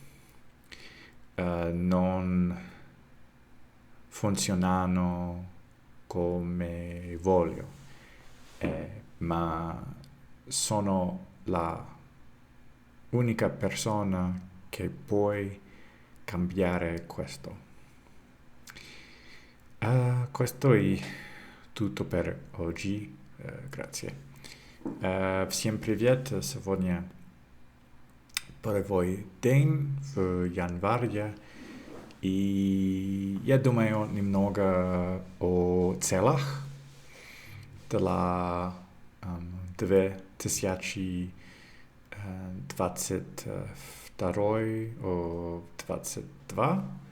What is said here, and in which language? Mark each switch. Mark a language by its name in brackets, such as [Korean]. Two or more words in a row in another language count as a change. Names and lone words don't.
[Italian] non funzionano come voglio, ma sono la unica persona che può cambiare questo. Questo è tutto per oggi. Grazie. [Russian] Всем привет! Сегодня провой день в январе. И я думаю немного о целях для 2022 о 22.